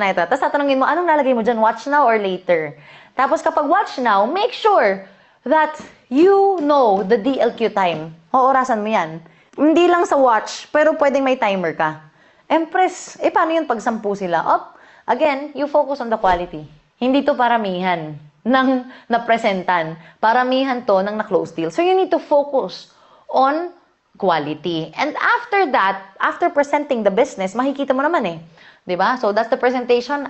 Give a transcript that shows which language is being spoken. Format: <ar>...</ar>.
<tl>Tapos tatanungin mo, anong lalagay mo dyan?</tl> <en>Watch now or later?</en> <tl>Tapos kapag</tl> <en>watch now, make sure that you know the DLQ time.</en> <tl>Orasan mo yan. Hindi lang sa watch, pero pwedeng may timer ka. Empress, paano yun pag 10 sila?</tl> <en>Again, you focus on the quality.</en> <tl>Hindi to paramihan ng napresentan. Paramihan to ng na-close deal.</tl> <en>So you need to focus on quality. And after that, after presenting the business,</en> <tl>makikita mo naman eh. 'Di ba?</tl> <en>So that's the presentation.</en>